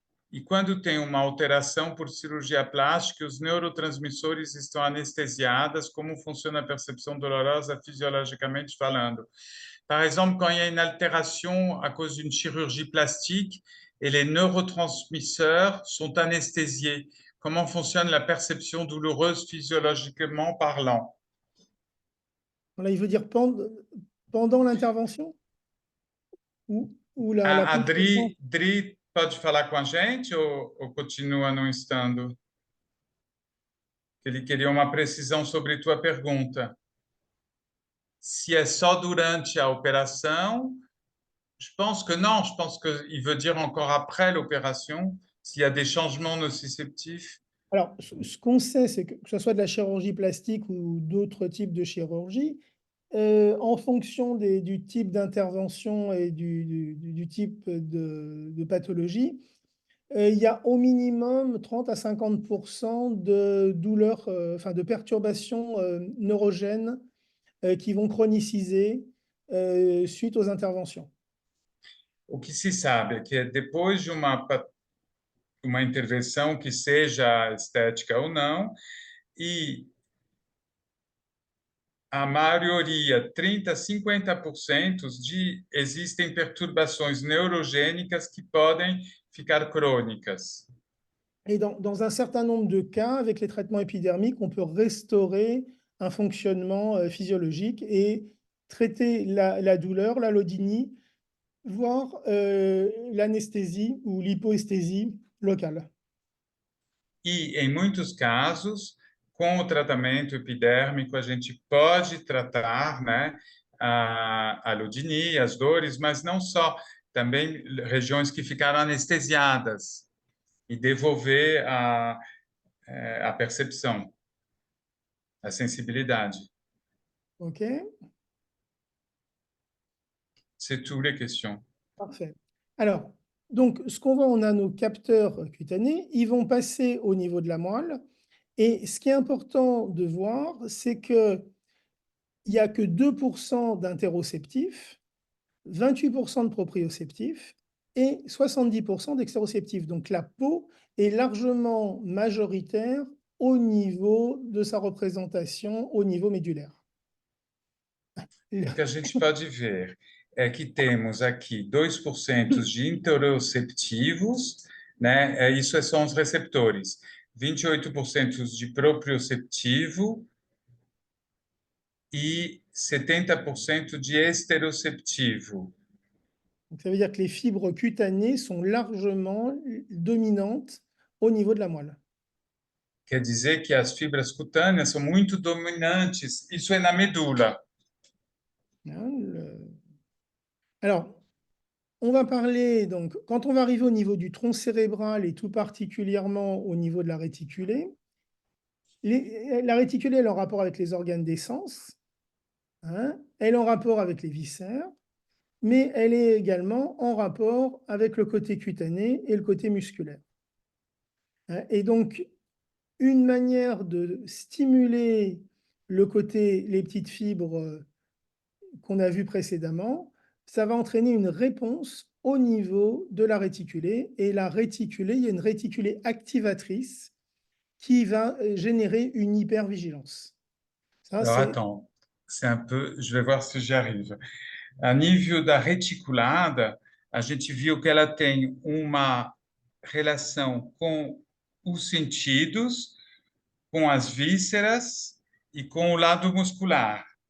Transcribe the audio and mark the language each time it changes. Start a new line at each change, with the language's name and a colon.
Portuguese: E quando tem uma alteração por cirurgia plástica, os neurotransmissores estão anestesiados, como funciona a percepção dolorosa fisiologicamente falando?
French: Par exemple, quand il y a une altération à cause d'une chirurgie plastique et les neurotransmisseurs sont anesthésiés, comment fonctionne la perception douloureuse physiologiquement parlant? Là, il veut dire pendant l'intervention? Ou la A contre-séquence?
Portuguese: Dri pode falar com a gente ou continua não estando? Ele queria uma precisão sobre tua pergunta. Se é só durante a
French: opération, je pense que non, je pense qu'il veut dire encore après l'opération, s'il y a des changements nociceptifs. Alors, ce qu'on sait, c'est que ce soit de la chirurgie plastique ou d'autres types de chirurgie, en fonction du type d'intervention et du type de pathologie, il y a au minimum 30 à 50% de douleurs, enfin de perturbations neurogènes qui vont chroniciser suite aux interventions.
Portuguese: O que se sabe é que depois de uma intervenção que seja estética ou não, e a maioria, 30 a 50%, existem perturbações neurogênicas que podem ficar crônicas.
French: Et dans un certain nombre de cas, avec les traitements épidermiques, on peut restaurer un fonctionnement physiologique et traiter la douleur, l'allodynie, voire l'anesthésie ou l'hypoesthésie locale.
Portuguese: E, em muitos casos, com o tratamento epidérmico, a gente pode tratar, né, a allodynia, as dores, mas não só, também regiões que ficaram anestesiadas e devolver a percepção, a sensibilidade. OK?
French: C'est toutes les questions. Parfait. Alors, donc, ce qu'on voit, on a nos capteurs cutanés, ils vont passer au niveau de la moelle. Et ce qui est important de voir, c'est qu'il n'y a que 2% d'interoceptifs, 28% de proprioceptifs et 70% d'extéroceptifs. Donc la peau est largement majoritaire au niveau de sa représentation au niveau médulaire.
Portuguese: O que a gente pode ver é que temos aqui 2% de interoceptivos, né? Isso são os receptores. 28% de proprioceptivo e 70% de esteroceptivo.
French: Donc ça veut dire que les fibres cutanées sont largement dominantes au niveau de la moelle.
Portuguese: Quer dizer que as fibras cutâneas são muito dominantes. Isso é na medula.
French: Alors, on va parler, donc, quand on va arriver au niveau du tronc cérébral et tout particulièrement au niveau de la réticulée, la réticulée, elle est en rapport avec les organes des sens, hein, elle est en rapport avec les viscères, mais elle est également en rapport avec le côté cutané et le côté musculaire. Hein. Et donc, une manière de stimuler le côté, les petites fibres qu'on a vues précédemment, ça va entraîner une réponse au niveau de la réticulée. Et la réticulée, il y a une réticulée activatrice qui va générer une hypervigilance. Ça, Alors, attends, c'est un peu... Je vais voir se j'arrive.
Portuguese: A nível da reticulada, a gente viu que ela tem uma relação com os sentidos, com as vísceras e com o lado muscular.